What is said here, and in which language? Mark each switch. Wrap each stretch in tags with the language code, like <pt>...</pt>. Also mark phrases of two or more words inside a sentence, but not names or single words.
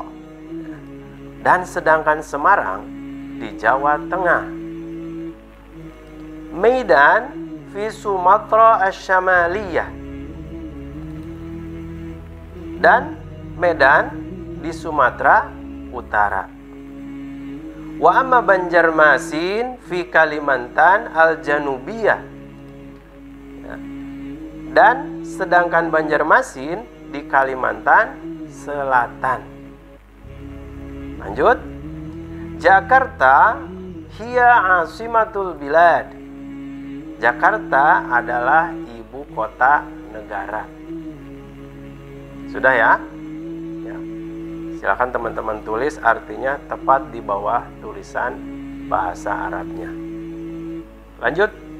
<id>Dan sedangkan Semarang di Jawa Tengah.</id> <ar>ميدان في سومطرة الشمالية.</ar> <id>Dan Medan di Sumatera Utara.</id> <ar>وأما بنجرماسين في كاليمانتان الجنوبية.</ar> <id>Dan sedangkan Banjarmasin di Kalimantan Selatan.</id> <ar>Lanjut. جاكرتا هي عاصمة البلاد.</ar> <id>Jakarta adalah ibu kota negara. Sudah ya? Ya. Silakan teman-teman tulis artinya tepat di bawah tulisan bahasa Arabnya. Lanjut.</id>